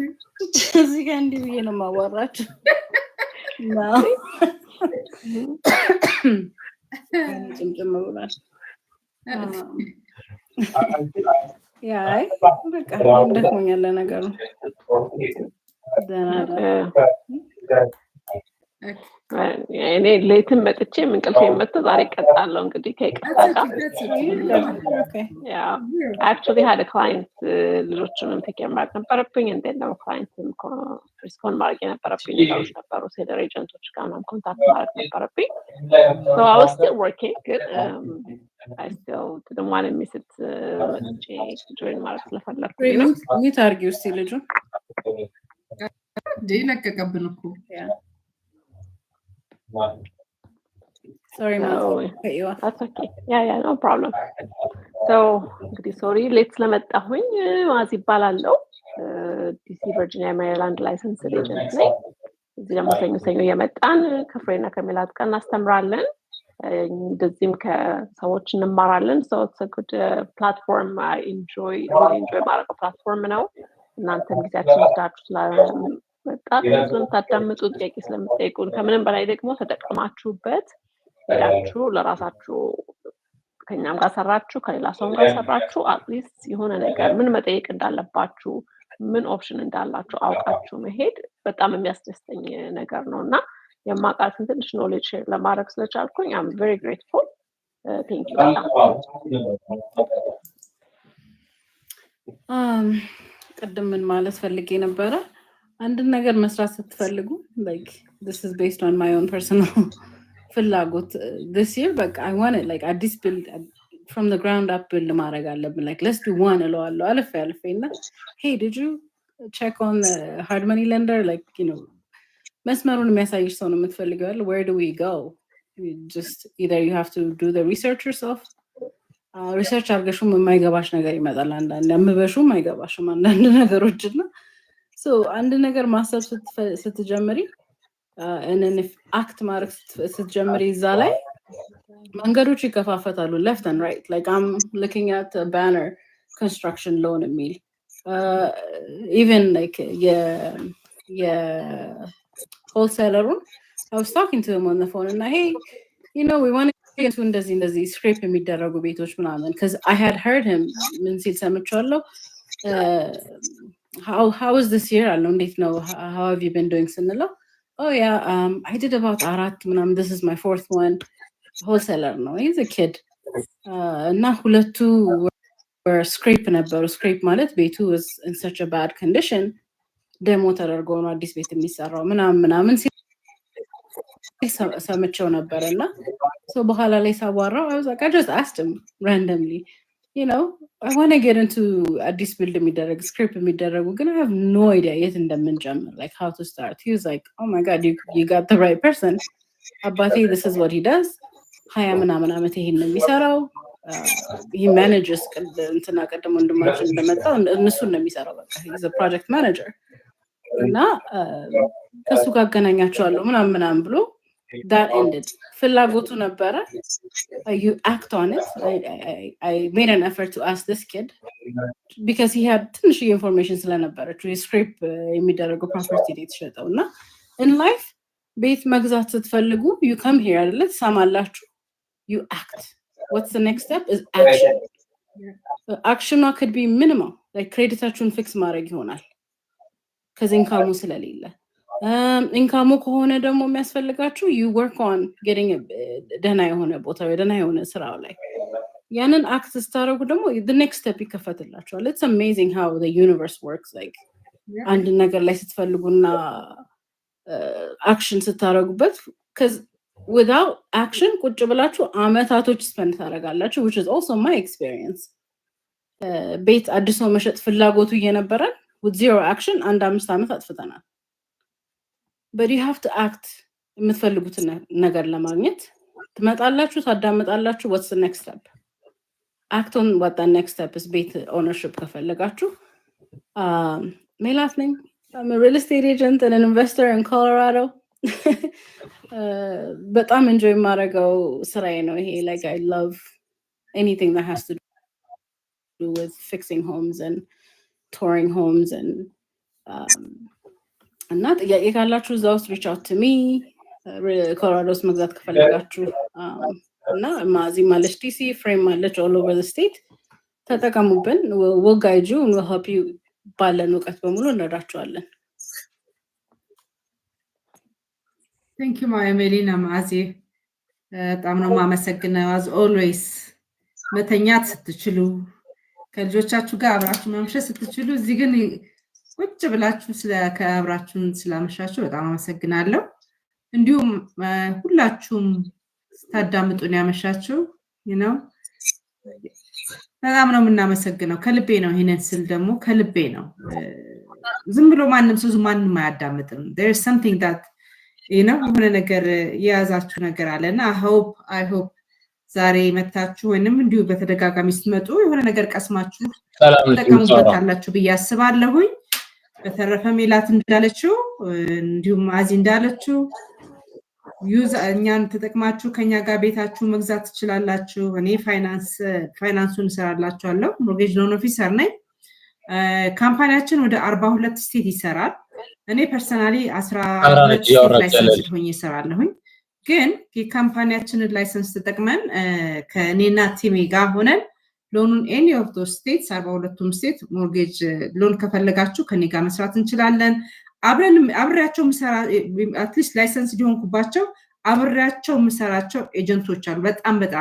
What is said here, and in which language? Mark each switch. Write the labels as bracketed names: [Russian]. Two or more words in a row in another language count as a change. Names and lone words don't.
[Amharic] እዚህ ጋር እንዲህ ብዬ ነው የማዋራችሁ ጭምጭም ብሏል ያይ በቃ እንደሆኛለ ነገሩ እኔ ሌትም መጥቼ እንቅልፌ መጥቶ ዛሬ ቀጣለሁ እንግዲህ ከይቅርታ ጋር [English] actually had a client [Amharic] ልጆቹንም ቴክ ማድረግ ነበረብኝ እንዴት ነው [English] client respond [Amharic] ማድረግ የነበረብኝ ነገሮች ነበሩ ሴለር ኤጀንቶች ጋር ምናምን ኮንታክት ማድረግ ነበረብኝ [English] so I was still working good I still didn't want to miss it [Amharic] መጥቼ join ማድረግ ስለፈለኩኝ ነው ሚት አርጊው እስቲ ልጁ እንዴ ለቀቀብን እኮ [English] sorry No, cut you off. that's okay. Yeah, no problem. So, [Amharic] እንግዲህ [English] sorry late [Amharic] ስለመጣሁኝ ማዚ ይባላልው ዲሲ ቨርጂኒያ ሜሪላንድ [English] license agent [Amharic] ነኝ። እዚህ ደግሞ ሰኞ የመጣን ከፍሬና ከሜላት ጋር እናስተምራለን። እንደዚህም ከሰዎች እንማራለን። [English] So it's a good platform. I enjoy [Amharic] ማረቀው ፕላትፎርም ነው። እናንተም ጊዜያችሁን ወስዳችሁ በጣም ስለምታዳምጡ ጥያቄ ስለምትጠይቁን ከምንም በላይ ደግሞ ተጠቅማችሁበት ሄዳችሁ ለራሳችሁ ከኛም ጋር ሰራችሁ ከሌላ ሰውም ጋር ሰራችሁ አትሊስት የሆነ ነገር ምን መጠየቅ እንዳለባችሁ ምን ኦፕሽን እንዳላችሁ አውቃችሁ መሄድ በጣም የሚያስደስተኝ ነገር ነውና የማውቃትን ትንሽ [English] knowledge share [Amharic] ለማድረግ ስለቻልኩኝ [English] I'm very grateful. Thank you. [Amharic] ቅድም ምን ማለት ፈልጌ ነበረ አንድ ነገር መስራት ስትፈልጉ [English] like this is based on my own personal ፍላጎት this year but I want it like አዲስ build from the ground up build [Amharic] ማድረግ አለብን [English] like let's do one [Amharic] እለዋለሁ አልፌና [English] hey did you check on the hard money lender like you know [Amharic] መስመሩን የሚያሳይሽ ሰው ነው የምትፈልገው አይደል [English] where do we go you just either you have to do the research yourself research [Amharic] አርገሽም የማይገባሽ ነገር ይመጣል አንዳንድ አምበሽም አይገባሽም አንዳንድ ነገሮችና [English] so [Amharic] አንድ ነገር ማሰብ ስትጀምሪ [English] and then if act [Amharic] ማድረግ ስትጀምሪ እዛ ላይ መንገዶች ይከፋፈታሉ [English] left and right like I'm looking at a banner construction loan የሚል even like wholesaler I was talking to him on the phone and hey you know we want to get into እንደዚህ scrape [Amharic] የሚደረጉ ቤቶች ምናምን [English] because I had heard him [Amharic] ምን ሲል ሰምቻለሁ [English] how is this year I don't know how have you been doing ስንለው oh yeah I did about [Amharic] አራት ምናምን [English] this is my fourth one wholesaler no he's a kid እና ሁለቱ were scrape ነበሩ scrape [Amharic] ማለት ቤቱ [English] was in such a bad condition [Amharic] ደሞ ተደርጎ ነው አዲስ ቤት የሚሰራው ምናምን ሰምቼው ነበርና [English] so [Amharic] በኋላ ላይ ሳዋራው [English] I was like I just asked him randomly you know I want to get into addis build የሚደረግ script [Amharic] የሚደረጉ ግን [English] I have no idea yet እንደምንጀምር like how to start he was like oh my god you got the right person አባቴ this is what he does [Amharic] 20 ምናምን አመት ይሄን የሚሰራው [English] he manages [Amharic] እንትና ቀደም ወንድማችን እንደመጣው እነሱን ነው የሚሰራው በቃ [English] he's a project manager እና [Amharic] ከሱ ጋር አገናኛቸዋለሁ ምናምን ብሎ [English] that ended [Amharic] ፍላጎቱ ነበረ [English] you act on it I made an effort to ask this kid because he had [Amharic] ትንሽ information ስለነበረ scrape የሚደረገው property ላይ ተሸጠውና [English] in life [Amharic] ቤት መግዛት ስትፈልጉ [English] you come here [Amharic] አይደለ ትሰማላችሁ [English] you act what's the next step is action action could be minimal like creditaችሁን fix [Amharic] ማድረግ ይሆናል [English] cuz income [Amharic] ስለሌለ ኢንካሙ ከሆነ ደግሞ የሚያስፈልጋችሁ [English] you work on getting [Amharic] ደህና የሆነ ቦታ ደህና የሆነ ስራው ላይ ያንን አክት ስታረጉ ደግሞ [English] the next step ይከፈትላችኋል it's amazing how the universe works like [Amharic] አንድ ነገር ላይ ስትፈልጉና አክሽን ስታረጉበት [English] cuz without action [Amharic] ቁጭ ብላችሁ አመታቶች ስፔንድ ታረጋላችሁ [English] which is also my experience [Amharic] ቤት አዲስ ነው መሸጥ ፍላጎቱ እየነበረ [English] with zero action [Amharic] አንድ 5 አመት አጥፍተናል [English] but you have to act [Amharic] የምትፈልጉት ነገር ለማግኘት ትመጣላችሁ ታዳምጣላችሁ [English] what's the next step act on what the next step is ቤት ownership [Amharic] ከፈለጋችሁ ሜላት ነኝ [English] I'm a real estate agent and an investor in Colorado በጣም enjoy [Amharic] ማረጋው ስራዬ ነው ይሄ [English] like I love anything that has to do with fixing homes and touring homes and [Amharic] እና ጥያቄ ካላችሁ እዛው [English] reach out to me [Amharic] ኮሎራዶስ መግዛት ከፈለጋችሁ እና ማዚ ማለሽ ዲሲ ፍሬም ማለች [English] all over the state ተጠቀሙብን we'll guide you and we'll help you [Amharic] ባለን እውቀት በሙሉ እንረዳችኋለን [English] Thank you [Amharic] Melina ማዚ በጣም ነው ማመሰግነው [English] as always [Amharic] መተኛት ስትችሉ ከልጆቻችሁ ጋር አብራችሁ መምሸት ስትችሉ እዚህ ግን ቁጭ ብላችሁ ስለከብራችሁን ስላመሻችሁ በጣም አመሰግናለሁ እንዲሁም ሁላችሁም ታዳምጡን ያመሻችሁ [English] you know [Amharic] በጣም ነው የምናመሰግነው ከልቤ ነው ይሄንን ስል ደግሞ ከልቤ ነው ዝም ብሎ ማንም አያዳምጥም [English] there is something that you know [Amharic] የሆነ ነገር የያዛችሁ ነገር አለና [English] I hope [Amharic] ዛሬ መታችሁ ወይንም እንዲሁ በተደጋጋሚ ስትመጡ የሆነ ነገር ቀስማችሁ ተጠቀሙበታላችሁ በያስባለሁኝ በተረፈ ሜላት እንዳለችው እንዲሁም አዚ እንዳለችው ዩዝ እኛን ተጠቅማችሁ ከኛ ጋር ቤታችሁ መግዛት ትችላላችሁ እኔ ፋይናንሱን ሰራላችኋለሁ [English] mortgage loan officer [Amharic] ነኝ ካምፓኒያችን ወደ 42 ስቴት ይሰራል እኔ ፐርሰናሊ 12 ስቴት ላይሰንስ ሆኜ እሰራለሁኝ ግን የካምፓኒያችንን ላይሰንስ ተጠቅመን ከኔና ቲሜ ጋር ሆነን ሎኑን [English] any of those states [Amharic] 42ቱም ስቴት [English] mortgage loan [Amharic] ከፈለጋችሁ ከኔ ጋር መስራት እንችላለን አብሬያቸው ምሰራ [English] at least [Amharic] ላይሰንስ ዲሆንኩባቸው አብሬያቸው ምሰራቸው ኤጀንቶች አሉ በጣም